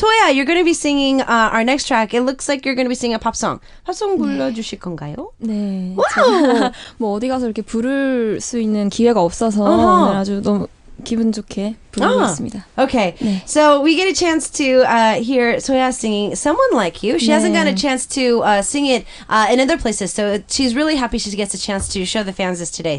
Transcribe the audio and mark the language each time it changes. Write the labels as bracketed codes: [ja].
[en] Soya, you're going to be singing our next track. It looks like you're going to be singing a pop song. [ko] 팝송 불러주실 건가요? 네. 와우. 제가 뭐 어디 가서 이렇게 부를 수 있는 기회가 없어서 오늘 아주 너무 기분 좋게 부르고 있습니다. [en] Okay, [ko] 네. [en] so we get a chance to hear Soya singing Someone Like You. She hasn't gotten a chance to sing it in other places, so she's really happy she gets a chance to show the fans this today.